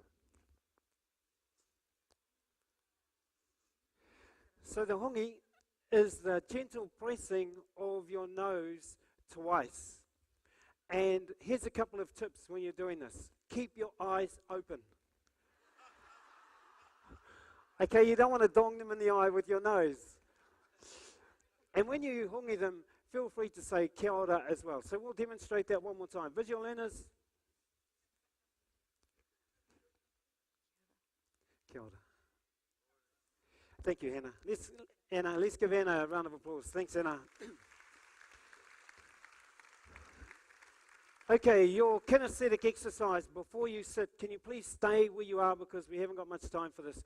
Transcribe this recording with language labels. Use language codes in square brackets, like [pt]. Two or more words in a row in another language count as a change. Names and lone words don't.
[en] So the hongi is the gentle pressing of your nose twice. And here's a couple of tips when you're doing this. Keep your eyes open. Okay, you don't want to dong them in the eye with your nose. And when you hongi them, feel free to say [mi] kia ora [en] as well. So we'll demonstrate that one more time. Visual learners. [mi] Kia ora. [en] Thank you, Hannah. Let's give Anna a round of applause. Thanks, Anna. Okay, your kinesthetic exercise. Before you sit, can you please stay where you are because we haven't got much time for this.